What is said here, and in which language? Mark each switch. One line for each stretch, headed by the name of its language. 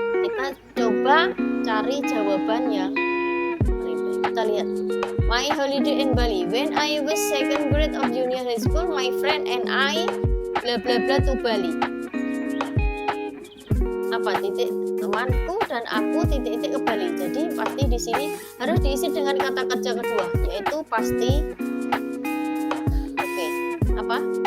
Indonesian: Kita coba cari jawabannya. Kita lihat. My holiday in Bali.
English: When I was second grade of junior high school, my friend and I bla bla bla to Bali.
Indonesian: Apa titik? Temanku dan aku titik-titik ke Bali. Jadi pasti di sini harus diisi dengan kata kerja kedua, yaitu pasti apa?